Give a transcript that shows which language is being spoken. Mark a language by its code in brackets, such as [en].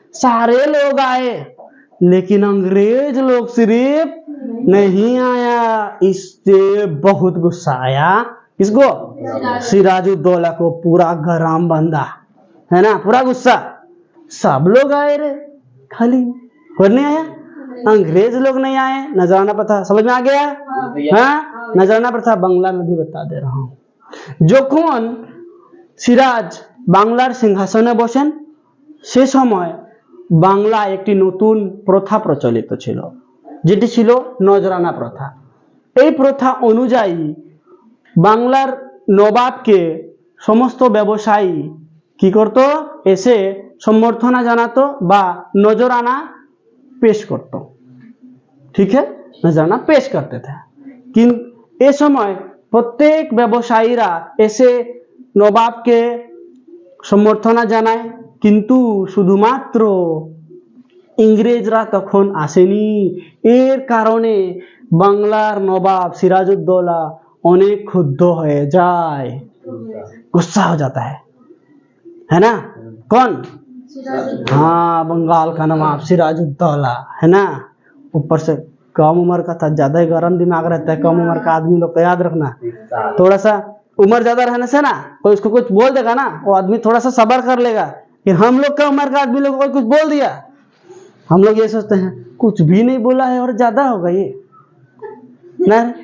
[hi] सारे लोग आए लेकिन अंग्रेज लोग सिर्फ नहीं आया, इससे बहुत गुस्सा आया। किसको? सिराजुद्दौला को पूरा गरम बंदा, है ना, पूरा गुस्सा। सब लोग आए रे, खाली कोई नहीं आया, अंग्रेज लोग नहीं आए। नजराना प्रथा समझ में आ गया? हाँ, नजराना प्रथा बांग्ला में भी बता दे रहा हूं। [bn] যখন সিরাজ বাংলার সিংহাসনে বসেন সে সময় বাংলা একটি নতুন প্রথা প্রচলিত ছিল, যেটি ছিল নজরানা প্রথা। এই প্রথা অনুযায়ী বাংলার নবাবকে সমস্ত ব্যবসায়ী কি করত, এসে সম্বর্ধনা জানাতো বা নজরানা [hi] पेश करते, ठीक है, नजराना पेश करते थे। [bn] কিন্তু এ সময় প্রত্যেক ব্যবসায়ীরা এসে নবাবকে সম্বর্ধনা জানায়, কিন্তু শুধুমাত্র ইংরেজরা তখন আসেনি। এর কারণে বাংলার নবাব সিরাজউদ্দৌলা অনেক ক্ষুব্ধ হয়ে যায়, [hi] गुस्सा हो जाता है ना। कौन? हाँ, बंगाल का नवाब सिराजुद्दौला, है ना। ऊपर से कम उम्र का था, ज्यादा ही गर्म दिमाग रहता है कम उम्र का आदमी लोग, तो याद रखना, थोड़ा सा उम्र ज्यादा रहने से ना कोई उसको कुछ बोल देगा ना, वो आदमी थोड़ा सा सबर कर लेगा। कि हम लोग का उम्र का आदमी लोग को कुछ बोल दिया, हम लोग ये सोचते हैं कुछ भी नहीं बोला है और ज्यादा होगा ये ना।